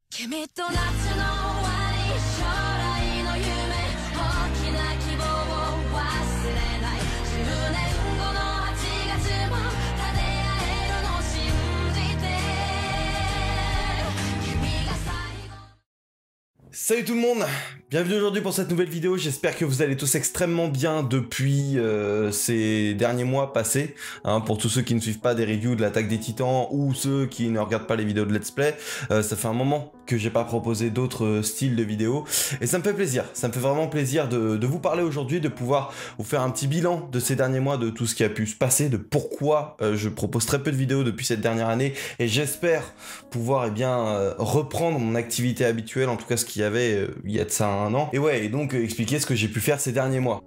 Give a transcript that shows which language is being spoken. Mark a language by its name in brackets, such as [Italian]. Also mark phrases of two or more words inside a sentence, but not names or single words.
[Japanese] 君と夏の終わり将来の夢大きな希望を忘れない10年後の8月も立て合えるの信じて君が最後。 [French] Salut tout le monde, bienvenue aujourd'hui pour cette nouvelle vidéo, j'espère que vous allez tous extrêmement bien depuis ces derniers mois passés, pour tous ceux qui ne suivent pas des reviews de l'Attaque des Titans ou ceux qui ne regardent pas les vidéos de Let's Play, ça fait un moment que j'ai pas proposé d'autres styles de vidéos et ça me fait plaisir, ça me fait vraiment plaisir de vous parler aujourd'hui, de pouvoir vous faire un petit bilan de ces derniers mois, de tout ce qui a pu se passer, de pourquoi je propose très peu de vidéos depuis cette dernière année et j'espère pouvoir reprendre mon activité habituelle, en tout cas ce qu'il y avait il y a de ça un an, et ouais, et donc expliquer ce que j'ai pu faire ces derniers mois.